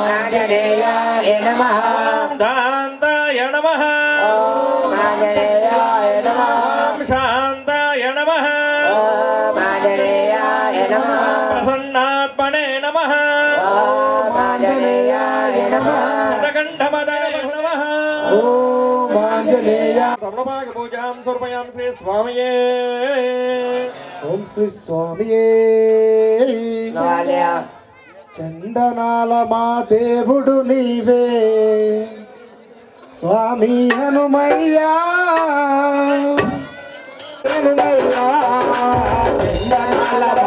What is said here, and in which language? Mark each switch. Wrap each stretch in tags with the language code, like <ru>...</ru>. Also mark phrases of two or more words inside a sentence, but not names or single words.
<sa>आंजनेयाय नमः ओम दान्ताय नमः ओम आंजनेयाय नमः ओम शान्ताय नमः ओम आंजनेयाय नमः प्रसन्नात्मने नमः ओम आंजनेयाय नमः शतकण्ठमदने नमः ओम आंजनेयाय सर्वभागपूजां समर्पयामि श्री स्वामिये</sa> <te>ఓం శ్రీ స్వామియే చందనాల మా దేవుడు నీవే స్వామి హనుమయ్యా హనుమయ్యా చందనాల మా</te>